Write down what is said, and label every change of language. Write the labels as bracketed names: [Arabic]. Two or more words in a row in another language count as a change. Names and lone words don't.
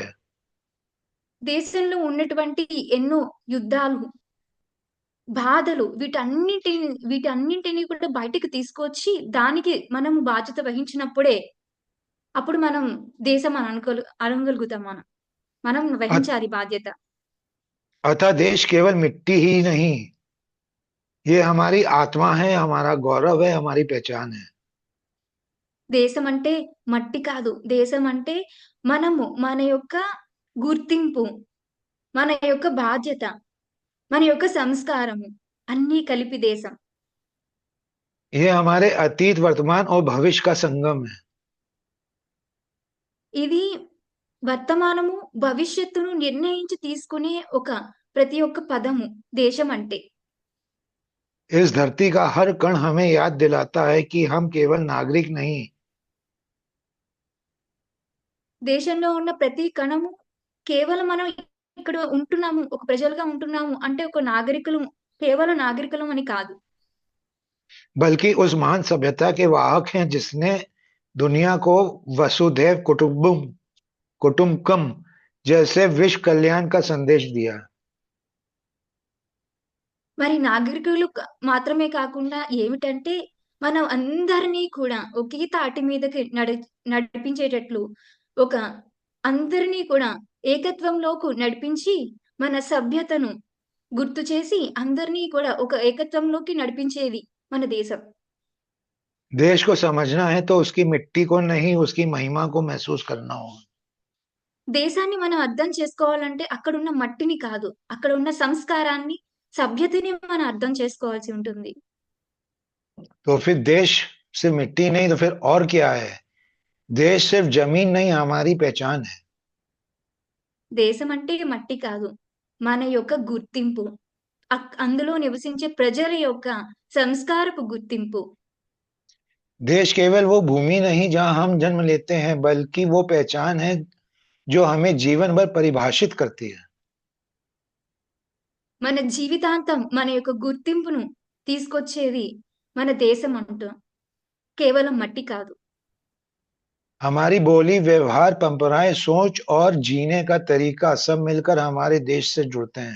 [Telugu] దేశంలో ఉన్నటువంటి ఎన్నో యుద్ధాలు, బాధలు, వీటన్నింటినీ కూడా బయటికి తీసుకొచ్చి దానికి మనం బాధ్యత వహించినప్పుడే అప్పుడు మనం దేశం అనగలుగుతాం. మనం వహించాలి బాధ్యత. [Hindi] अतः देश केवल मिट्टी ही नहीं, ये हमारी आत्मा है, हमारा गौरव है, हमारी पहचान है। [Telugu] దేశం అంటే మట్టి కాదు. దేశం అంటే మనము, మన యొక్క గుర్తింపు, మన యొక్క బాధ్యత, మన యొక్క సంస్కారము అన్నీ కలిపి దేశం. [Hindi] ये हमारे अतीत, वर्तमान और भविष्य का संगम है। [Telugu] ఇది వర్తమానము, భవిష్యత్తును నిర్ణయించి తీసుకునే ప్రతి ఒక్క పదము దేశం అంటే. [Hindi] इस धरती का हर कण हमें याद दिलाता है कि हम केवल नागरिक नहीं, [Telugu] దేశంలో ఉన్న ప్రతి కణము కేవలం మనం ఇక్కడ ఉంటున్నాము, ఒక ప్రజలుగా ఉంటున్నాము అంటే ఒక నాగరికులు, కేవలం నాగరికులం అని కాదు. [Hindi] बल्कि उस महान सभ्यता के वाहक हैं जिसने दुनिया को वसुधैव कुटुम्बकम जैसे विश्व कल्याण का संदेश दिया। [Telugu] మరి నాగరికులు మాత్రమే కాకుండా ఏమిటంటే మనం అందరినీ కూడా ఒకే తాటి మీదకి నడిపించేటట్లు ఒక అందరినీ కూడా ఏకత్వంలోకి నడిపించి మన సభ్యతను గుర్తు చేసి అందరినీ కూడా ఒక ఏకత్వంలోకి నడిపించేది మన దేశం. [Hindi] देश को समझना है तो उसकी मिट्टी को नहीं, उसकी महिमा को महसूस करना होगा। [Telugu] దేశాన్ని మనం అర్థం చేసుకోవాలంటే అక్కడున్న మట్టిని కాదు, అక్కడ ఉన్న సంస్కారాన్ని, సభ్యతని మనం అర్థం చేసుకోవాల్సి ఉంటుంది. [Hindi] तो फिर देश सिर्फ मिट्टी नहीं तो फिर और क्या है? देश सिर्फ जमीन नहीं, हमारी पहचान है। [Telugu] దేశం అంటే మట్టి కాదు, మన యొక్క గుర్తింపు, అందులో నివసించే ప్రజల యొక్క సంస్కారపు గుర్తింపు. [Hindi] देश केवल वो भूमि नहीं जहां हम जन्म लेते हैं, बल्कि वो पहचान है जो हमें जीवन भर परिभाषित करती है। [Telugu] మన జీవితాంతం మన యొక్క గుర్తింపును తీసుకొచ్చేది మన దేశం అంటూ, కేవలం మట్టి కాదు. [Hindi] हमारी बोली, व्यवहार, परंपराएं, सोच और जीने का तरीका सब मिलकर हमारे देश से जुड़ते हैं।